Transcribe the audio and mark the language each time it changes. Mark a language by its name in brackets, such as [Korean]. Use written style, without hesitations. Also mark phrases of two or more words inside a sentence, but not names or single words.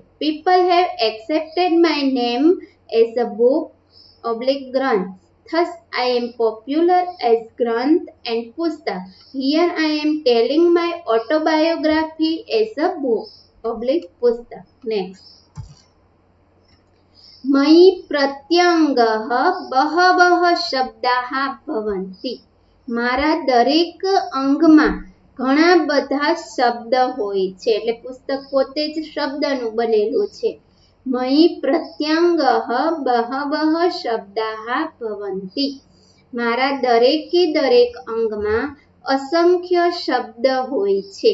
[English] People have accepted my name as a book, Granth. Thus, I am popular as Granth and Pustak. Here I am telling my autobiography as a book, Pustak. Next. [Sanskrit] मयि प्रत्यङ्गः बहवः शब्दाः भवन्ति. [Gujarati] મારા દરેક અંગમાં ઘણા બધા શબ્દ હોય છે. એટલે પુસ્તક પોતે જ શબ્દનું બનેલું છે. [Sanskrit] मयि प्रत्यङ्गः बहवः शब्दाः भवन्ति. [Gujarati] મારા દરેકે દરેક અંગમાં અસંખ્ય શબ્દ હોય છે.